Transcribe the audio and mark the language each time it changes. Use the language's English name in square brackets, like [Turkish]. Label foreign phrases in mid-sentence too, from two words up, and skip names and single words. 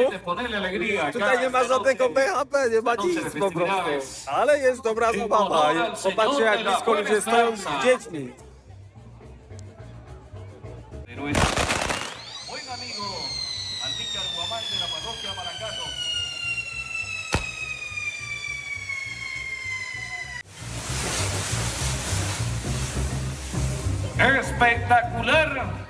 [Polish] Tutaj nie ma żadnego BHP, nie ma nic po prostu. Ale jest dobra zabawa. Popatrzcie, jak blisko ludzie stoją z dziećmi. [Spanish] Buen amigo, Almícar Guamán de la parroquia Maracato. Espectacular.